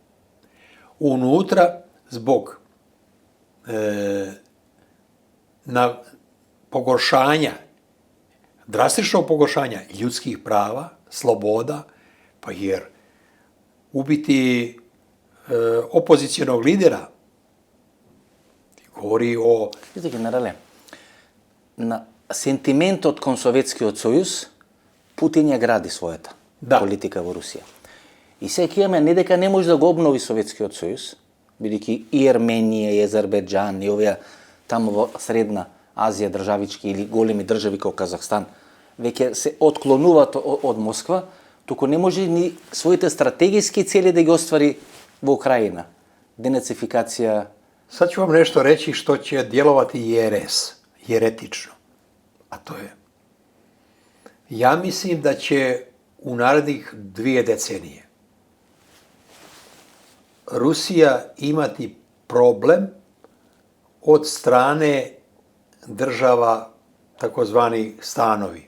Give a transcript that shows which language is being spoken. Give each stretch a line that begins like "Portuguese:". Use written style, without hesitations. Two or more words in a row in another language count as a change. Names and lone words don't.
Serbian: Unutra zbog pogoršanja, drastičnog pogoršanja ljudskih prava, sloboda, pa jer ubiti opozicionog lidera govori o...
Macedonian: Видите, генерале, на сентиментот кон Советскиот сојуз, Путин ја гради својата политика во Русија. И сега имаме не дека не може да го обнови Советскиот сојуз, бидејќи и Арменија, и Азербејџан, и овие таму во Средна Азија државички или големи држави како Казахстан, веќе се отклонуваат од Москва, туку не може ни своите стратегиски цели да ги оствари во Украина. Денацификација.
Serbian: Sad ću vam nešto reći što će djelovati jeretično. A to je, ja mislim da će u narednih 2 decenije Rusija imati problem od strane država takozvani stanovi.